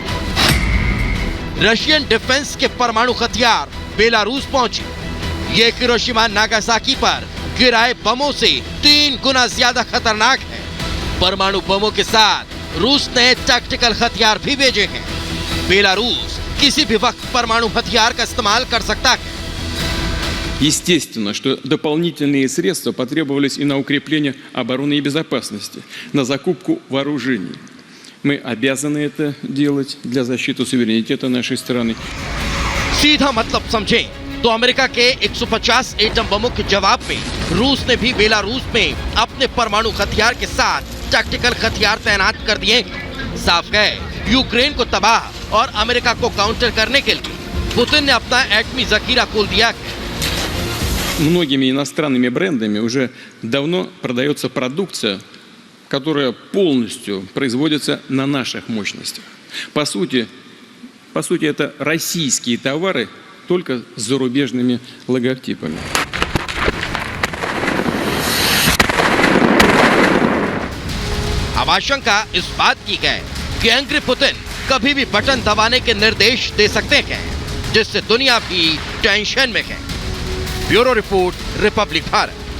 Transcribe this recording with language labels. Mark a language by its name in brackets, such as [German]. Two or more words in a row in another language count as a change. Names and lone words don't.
[Hindi] रशियन डिफेंस के परमाणु हथियार बेलारूस पहुंचे। ये हिरोशिमा नागासाकी पर गिराए बमों से 3 गुना ज्यादा खतरनाक है। परमाणु बमों के साथ रूस ने टैक्टिकल हथियार भी भेजे हैं। बेलारूस किसी भी वक्त परमाणु हथियार का इस्तेमाल कर सकता है। [Russian] Естественно, что дополнительные средства потребовались и на укрепление обороны и безопасности, на закупку вооружений. Мы обязаны это делать для защиты суверенитета нашей страны. [Hindi] सीधा मतलब समझें तो अमेरिका के 150 एटम बमों के जवाब में रूस ने भी बेलारूस में अपने परमाणु हथियार के साथ टैक्टिकल हथियार तैनात कर दिए। साफ है, यूक्रेन को तबाह और अमेरिका को काउंटर करने के लिए पुतिन ने अपना एटमी जखीरा खोल दिया है। [Russian] Многими иностранными брендами уже давно продается продукция, которая полностью производится на наших мощностях. По сути, это российские товары, только с зарубежными логотипами. [Hindi] अब आशंका इस बात की है कि एंग्री पुतिन कभी भी बटन दबाने के निर्देश दे सकते हैं, जिससे दुनिया भी टेंशन में है। ब्यूरो रिपोर्ट, रिपब्लिक भारत।